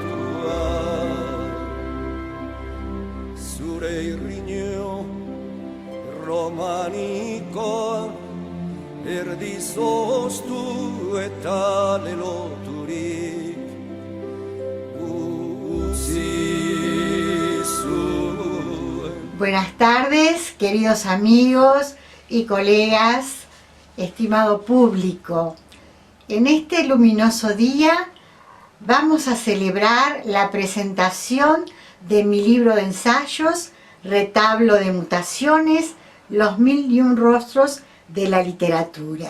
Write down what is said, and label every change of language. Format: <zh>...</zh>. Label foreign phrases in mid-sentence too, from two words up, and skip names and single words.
<eu>Zure irriño romanikoa, erdizoztu eta leloturik utzi zuen.</eu> <es>Buenas tardes, queridos amigos y colegas, estimado público. En este luminoso día vamos a celebrar la presentación de mi libro de ensayos, Retablo de Mutaciones, los 1001 rostros de la literatura.</es>